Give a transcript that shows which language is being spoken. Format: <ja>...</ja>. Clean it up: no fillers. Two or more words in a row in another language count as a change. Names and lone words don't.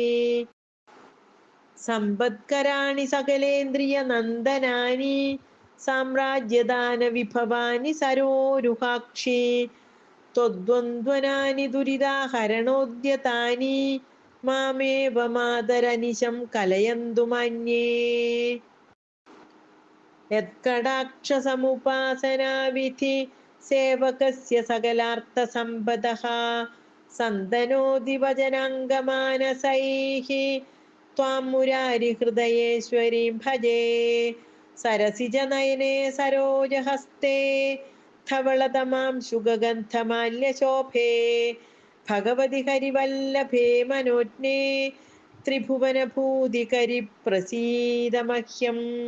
<sa>സമ്പത്കരാണി സകലേന്ദ്രിയ നന്ദനാനി സാമ്രാജ്യദാന വിഭവാനി സരോരുഹാക്ഷി ത്വദ്വന്ദ്വനാനി ദുരിതാഹരണോദ്യതാനി മാമേവ മാതരനിശം കലയന്തു മന്യേ യത്കടാക്ഷസമുപാസനാവിധി സേവകസ്യ സകലാർത്ഥസമ്പദഃ സന്തനോതി വചനാംഗമാനസൈഃ त्वां मुरारिहृदयेश्वरीं भजे सरसिजनयने सरोजहस्ते धवलतमां शुगगन्धमाल्यशोभे भगवति हरिवल्लभे मनोज्ञे त्रिभुवनभूतिकरि प्रसीद मह्यम्</sa>